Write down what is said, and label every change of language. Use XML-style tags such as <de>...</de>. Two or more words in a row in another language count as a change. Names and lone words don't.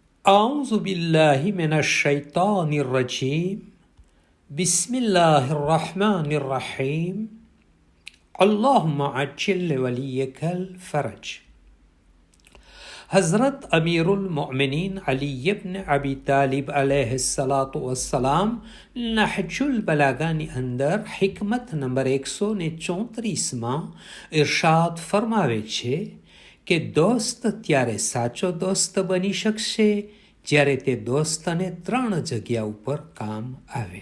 <ar>أعوذ بالله من الشيطان الرجيم بسم الله الرحمن الرحيم اللهم عجل وليك الفرج.</ar> <gu>हज़रत अमीरुल मोमिनीन अली इब्न अबी तालिब</gu> <ar>عليه الصلاة والسلام</ar> <gu>નહજુલ બલાગાની અંદર હિકમત નંબર 134માં ઇરશાદ ફરમાવે છે કે દોસ્ત ત્યારે સાચો દોસ્ત બની શકશે જ્યારે તે દોસ્તને 3 જગ્યા ઉપર કામ આવે.</gu>